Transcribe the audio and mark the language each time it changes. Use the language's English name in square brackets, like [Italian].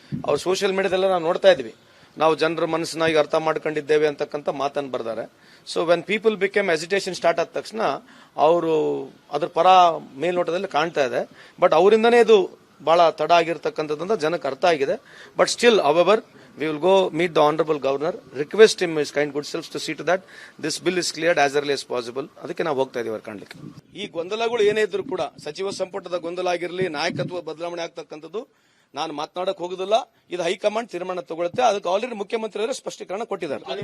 [Kannada] ಅವ್ರು ಸೋಷಿಯಲ್ ಮೀಡಿಯಾದಲ್ಲ ನಾವು ನೋಡ್ತಾ ಇದ್ವಿ, ನಾವು ಜನರ ಮನಸ್ಸನ್ನ ಈಗ ಅರ್ಥ ಮಾಡ್ಕೊಂಡಿದ್ದೇವೆ ಅಂತಕ್ಕಂಥ ಮಾತನ್ನು ಬರ್ತಾರೆ. [English] so when people became agitation [Kannada] start ಆದ ತಕ್ಷಣ ಅವರು ಅದ್ರ ಪರ ಮೇಲ್ನೋಟದಲ್ಲಿ ಕಾಣ್ತಾ ಇದೆ. ಬಟ್ ಅವರಿಂದನೇ ಇದು ಬಹಳ ತಡ ಆಗಿರ್ತಕ್ಕಂಥದ್ದಂತ ಜನಕ್ಕೆ ಅರ್ಥ ಆಗಿದೆ. [English] But still our we will go meet the honorable governor, request him his kind good selves to see to that this bill is cleared as early as possible. [Kannada] ಅದಕ್ಕೆ ನಾವು ಹೋಗ್ತಾ ಇದೀವಿ ಕಾಣ್ಲಿಕ್ಕೆ. ಈ ಗೊಂದಲಗಳು ಏನೇ ಇದ್ರು ಕೂಡ ಸಚಿವ ಸಂಪುಟದ ಗೊಂದಲ ಆಗಿರಲಿ, ನಾಯಕತ್ವ ಬದಲಾವಣೆ ಆಗ್ತಕ್ಕಂಥದ್ದು ನಾನು ಮಾತನಾಡಕ್ ಹೋಗುದಿಲ್ಲ. ಇದು ಹೈಕಮಾಂಡ್ ತೀರ್ಮಾನ ತಗೊಳುತ್ತೆ. ಅದಕ್ಕೆ ಆಲ್ರೆಡಿ ಮುಖ್ಯಮಂತ್ರಿಯವರು ಸ್ಪಷ್ಟೀಕರಣ ಕೊಟ್ಟಿದ್ದಾರೆ.